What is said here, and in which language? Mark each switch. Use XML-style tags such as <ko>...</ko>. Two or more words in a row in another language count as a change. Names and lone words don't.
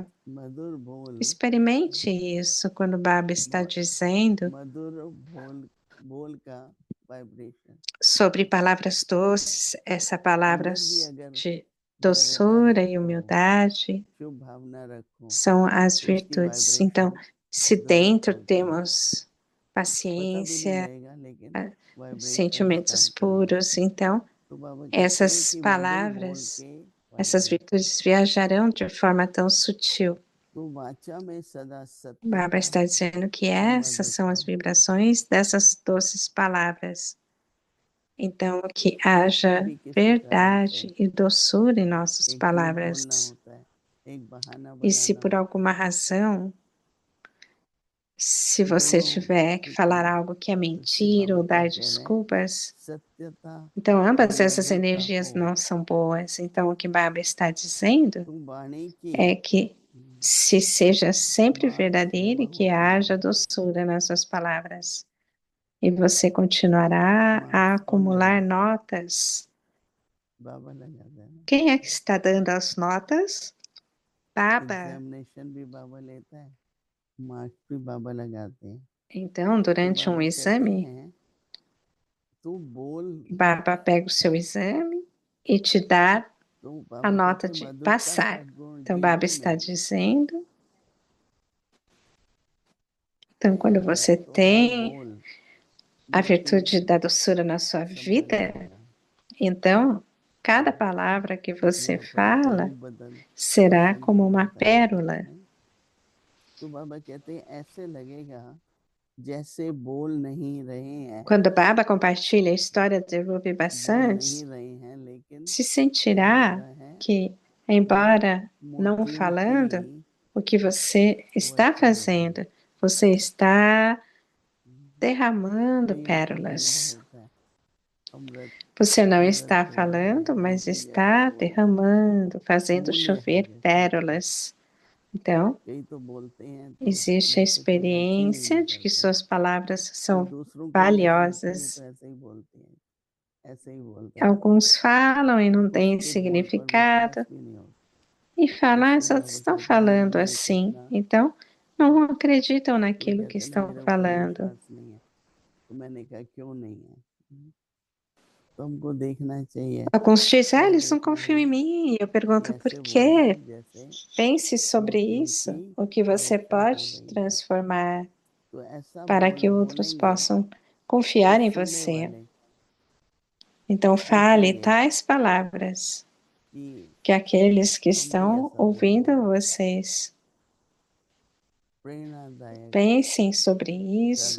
<pt>Experimente isso quando o Baba está dizendo sobre palavras doces, essa palavra de doçura e humildade são as virtudes. Então, se dentro temos paciência, sentimentos puros, então</pt> <hi>तो बाबा कहते हैं</hi> <pt>essas</pt> <hi>कि मधुर बोल</hi> <pt>palavras,</pt> <hi>के</hi> <pt>essas</pt> <hi>वाणी,</hi> <pt>virtudes viajarão de forma tão sutil.</pt> <hi>तो वाचा में सदा</hi> <pt>Baba</pt> <hi>सत्यता</hi> <pt>está dizendo que</pt> <hi>और</hi> <pt>essas são as</pt> <hi>मधुरता,</hi> <pt>vibrações dessas doces palavras. Então, que haja</pt> <hi>कभी किसी कारण</hi> <pt>verdade</pt> <hi>से</hi> <pt>e doçura em nossas</pt> <hi>एक झूठ बोलना</hi> <pt>palavras.</pt> <hi>होता है, एक बहाना</hi> <pt>E se</pt> <hi>बनाना</hi> <pt>por</pt> <hi>होता है,</hi> <pt>alguma razão, se</pt> <hi>तो</hi> <pt>você</pt> <hi>दोनों</hi> <pt>tiver que</pt> <hi>ठीक</hi> <pt>falar</pt> <hi>है।</hi> <pt>algo que é</pt> <hi>तो इसलिए</hi> <pt>mentira</pt> <hi>बाबा</hi> <pt>ou</pt> <hi>क्या</hi> <pt>dar</pt> <hi>कह रहे हैं,</hi> <pt>desculpas,</pt> <hi>सत्यता</hi> <pt>então</pt> <hi>और</hi> <pt>ambas essas</pt> <hi>मधुरता</hi> <pt>energias</pt> <hi>हो,</hi> <pt>não são boas. Então, o que Baba está dizendo</pt> <hi>तो वाणी की</hi> <pt>é que se seja sempre</pt> <hi>मार्ग</hi> <pt>verdadeiro</pt> <hi>सेवा</hi> <pt>e que</pt> <hi>होती</hi> <pt>haja</pt> <hi>रहेगी।</hi> <pt>doçura nas suas palavras. E você continuará a</pt> <hi>मार्क्स कौन</hi> <pt>acumular</pt> <hi>लगाता है?</hi> <pt>notas.</pt> <hi>बाबा लगाता है ना।</hi> <pt>Quem é que está dando as notas? Baba.</pt> <hi>एग्जामिनेशन भी बाबा लेता है, मार्क्स भी बाबा लगाते हैं।</hi> <pt>Então,</pt> <hi>तो</hi> <pt>durante</pt> <hi>बाबा कहते</hi> <pt>exame,</pt> <hi>हैं तू बोल,</hi> <pt>Baba pega o seu exame e te dá</pt> <hi>तो</hi> <pt>a</pt> <hi>बाबा</hi> <pt>nota</pt> <hi>कहते हैं</hi> <pt>de</pt> <hi>मधुरता</hi> <pt>passar.</pt> <hi>सद्गुण</hi> <pt>Então, Baba</pt> <hi>जीवन</hi> <pt>está</pt> <hi>में</hi> <pt>dizendo. Então, quando</pt> <hi>है,</hi> <pt>você</pt> <hi>तो हर</hi> <pt>tem</pt> <hi>बोल</hi> <pt>a</pt> <hi>में तू</hi> <pt>virtude da doçura na sua</pt> <hi>संभल</hi> <pt>vida,</pt> <hi>जाएगा।</hi> <pt>então, cada palavra que você</pt> <hi>यहाँ पर</hi> <pt>fala</pt> <hi>स्वरूप बदल</hi> <pt>será</pt> <hi>दर्शन</hi> <pt>como uma</pt> <hi>होता है,</hi> <pt>pérola.</pt> <hi>हैं? तो बाबा कहते हैं ऐसे लगेगा जैसे बोल नहीं रहे हैं,</hi> <pt>Quando Baba compartilha a história de Ruby</pt> <hi>बोल</hi> <pt>Bassantes,</pt> <hi>नहीं रहे हैं, लेकिन</hi> <pt>se</pt> <hi>कह</hi> <pt>sentirá</pt> <hi>रहा है</hi> <pt>que, embora não</pt> <hi>मोतियों</hi> <pt>falando,</pt> <hi>की</hi> <pt>o que você está</pt> <hi>वर्षा होती</hi> <pt>fazendo, você está</pt> <hi>है।</hi> <pt>derramando</pt> <hi>पेट में</hi> <pt>pérolas.</pt> <hi>भरता है अमृत,</hi> <pt>Você não</pt> <hi>अमृत</hi> <pt>está</pt> <hi>हो रहा</hi> <pt>falando,</pt> <hi>है,</hi> <pt>mas</pt> <hi>मोती जैसे</hi> <pt>está</pt> <hi>बोल रहे हैं,</hi> <pt>derramando, fazendo</pt> <hi>मूल्य है</hi> <pt>chover</pt> <hi>जैसे।</hi> <pt>pérolas. Então,</pt> <hi>कई तो बोलते हैं तो</hi> <pt>existe a</pt> <hi>जैसे कोई अर्थ ही नहीं</hi> <pt>experiência de que</pt> <hi>निकलता है,</hi> <pt>suas palavras</pt> <hi>और</hi> <pt>são</pt> <hi>दूसरों को भी ऐसा लगता है ये</hi> <pt>valiosas.</pt> <hi>तो ऐसे ही बोलते हैं, ऐसे ही बोलते हैं,</hi> <pt>Alguns falam e não têm</pt> <hi>उसके बोल पर</hi> <pt>significado,</pt> <hi>विश्वास भी नहीं होता।</hi> <pt>e falam, ah,</pt> <hi>इसलिए</hi> <pt>só</pt> <hi>बाबा</hi> <pt>estão</pt> <hi>कहते हैं</hi> <pt>falando</pt> <hi>मुझे</hi> <pt>assim.</pt> <hi>कितना,</hi> <pt>Então, não acreditam</pt> <hi>कोई</hi> <pt>naquilo que</pt> <hi>कहते हैं ना</hi> <pt>estão</pt> <hi>मेरे ऊपर</hi> <pt>falando.</pt> <hi>विश्वास नहीं है, तो मैंने कहा क्यों नहीं है, तो हमको देखना चाहिए,</hi> <pt>Alguns dizem, ah,</pt> <hi>क्या</hi> <pt>eles não</pt> <hi>देखना</hi> <pt>confiam em</pt> <hi>है,</hi> <pt>mim. E eu pergunto, por</pt> <hi>ऐसे बोलो</hi> <pt>quê?</pt> <hi>जैसे</hi> <pt>Pense sobre</pt> <hi>मोतियों</hi> <pt>isso,</pt> <hi>की</hi> <pt>o que você</pt> <hi>वर्षा हो</hi> <pt>pode</pt> <hi>रही है,</hi> <pt>transformar</pt> <hi>तो ऐसा</hi> <pt>para</pt> <hi>बोल</hi> <pt>que outros</pt> <hi>बोलेंगे</hi> <pt>possam</pt> <hi>कि</hi> <pt>confiar em</pt> <hi>सुनने</hi> <pt>você.</pt> <hi>वाले</hi> <pt>Então, fale</pt> <hi>सोचेंगे</hi> <pt>tais palavras</pt> <hi>कि</hi> <pt>que aqueles que</pt> <hi>हम भी</hi> <pt>estão</pt> <hi>ऐसा बोल</hi> <pt>ouvindo</pt> <hi>रहे हैं।</hi> <pt>vocês</pt> <hi>प्रेरणादायक</hi> <pt>pensem sobre isso</pt>